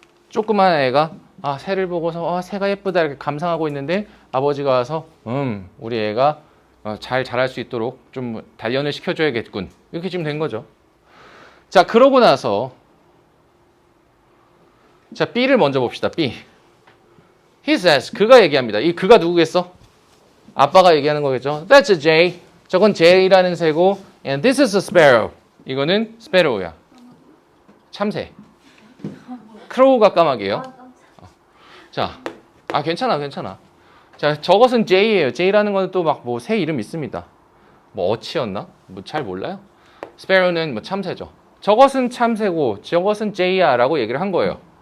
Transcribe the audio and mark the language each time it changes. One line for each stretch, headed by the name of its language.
Korean: 조그만 애가 새를 보고서 새가 예쁘다 이렇게 감상하고 있는데 아버지가 와서 우리 애가 잘 자랄 수 있도록 좀 단련을 시켜줘야겠군. 이렇게 지금 된 거죠. 자, 그러고 나서 자, B를 먼저 봅시다. B.
English: He says,
Korean: 그가 얘기합니다. 이 그가 누구겠어? 아빠가 얘기하는 거겠죠.
English: That's a jay.
Korean: 저건 jay라는 새고,
English: and this is a sparrow.
Korean: 이거는 sparrow야. 참새. crow가 까마귀예요. 자, 괜찮아. 자, 저것은 jay예요. jay라는 건 또 막 뭐 새 이름 있습니다. 뭐 어치였나? 뭐 잘 몰라요. sparrow는 뭐 참새죠. 저것은 참새고, 저것은 jay야라고 얘기를 한 거예요.